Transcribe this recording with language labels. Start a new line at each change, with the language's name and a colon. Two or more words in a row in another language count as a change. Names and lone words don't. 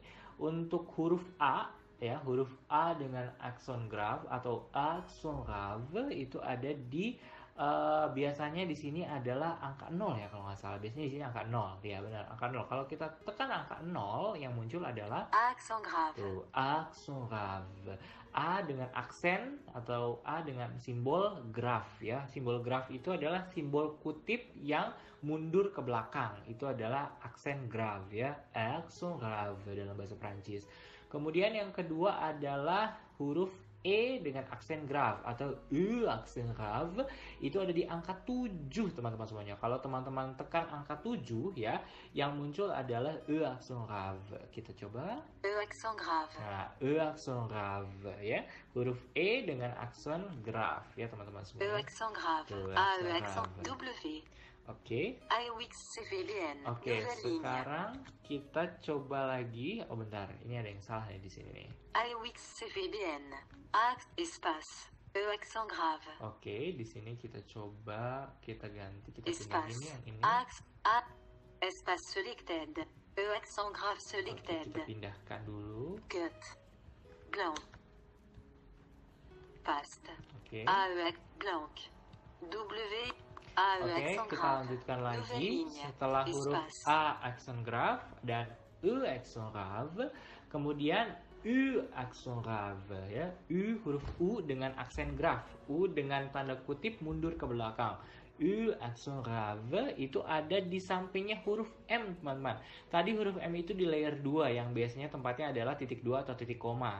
Indonesian: Untuk huruf A ya, huruf A dengan aksen grave atau
French: accent grave
Indonesian: itu ada di Biasanya di sini adalah angka 0 ya kalau nggak salah. Biasanya di sini angka 0. Ya benar, angka 0. Kalau kita tekan angka 0, yang muncul adalah
French: Accent grave.
Indonesian: tuh,
French: accent grave.
Indonesian: A dengan aksen atau A dengan simbol grave ya. Simbol grave itu adalah simbol kutip yang mundur ke belakang. Itu adalah aksen grave ya.
French: Accent grave
Indonesian: dalam bahasa Prancis. Kemudian yang kedua adalah huruf E dengan aksen grave atau E aksen grave, itu ada di angka 7 teman-teman semuanya. Kalau teman-teman tekan angka 7 ya, yang muncul adalah E aksen grave. Kita coba.
French: E accent grave.
Indonesian: Nah, E aksen grave ya. Huruf E dengan aksen grave ya teman-teman
French: E
Indonesian: semua.
French: accent grave.
Indonesian: Tuh,
French: A accent E accent grave. W.
Indonesian: Oke.
French: AUX CVBN.
Indonesian: Oke,
French: Nouvelle ligne.
Indonesian: sekarang kita coba lagi. Oh bentar, ini ada yang salah nih di sini nih.
French: AUX CVBN. A espace. E accent grave.
Indonesian: Oke, di sini kita coba kita ganti, kita pindahin
French: Espace.
Indonesian: yang ini.
French: A espace selected. E accent grave
Indonesian: Oke,
English: selected.
Indonesian: kita pindahkan dulu.
English: Cut. Blanc. Paste.
Indonesian: Oke.
French: AE blanc. W. AE
Indonesian: Oke,
French: accent
Indonesian: kita
French: grave.
Indonesian: lanjutkan
French: Nouvelle
Indonesian: lagi.
French: ligne.
Indonesian: Setelah huruf
French: Espace.
Indonesian: A aksen grave dan E aksen grave, kemudian U aksen grave ya. U huruf U dengan aksen grave. U dengan tanda kutip mundur ke belakang. U aksen grave itu ada di sampingnya huruf M, teman-teman. Tadi huruf M itu di layer 2 yang biasanya tempatnya adalah titik 2 atau titik koma.